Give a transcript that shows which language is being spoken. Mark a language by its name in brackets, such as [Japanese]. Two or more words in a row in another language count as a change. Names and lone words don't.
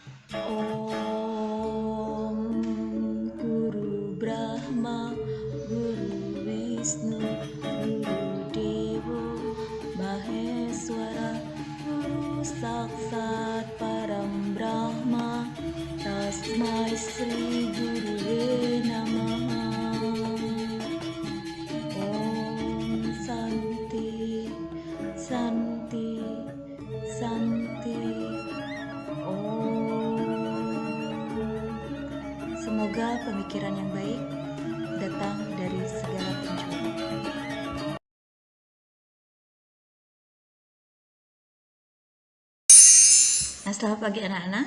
[Sanskrit] Om Guru Brahma, Guru Wisnu, Guru Dewo Maheswara, Guru Saksat Param Brahma, Tasmai Sri Gurave Namaha. Om Santi, Santi, Santi. [Indonesian] Semoga pemikiran yang baik datang dari segala penjuru. Nah, selamat pagi anak-anak.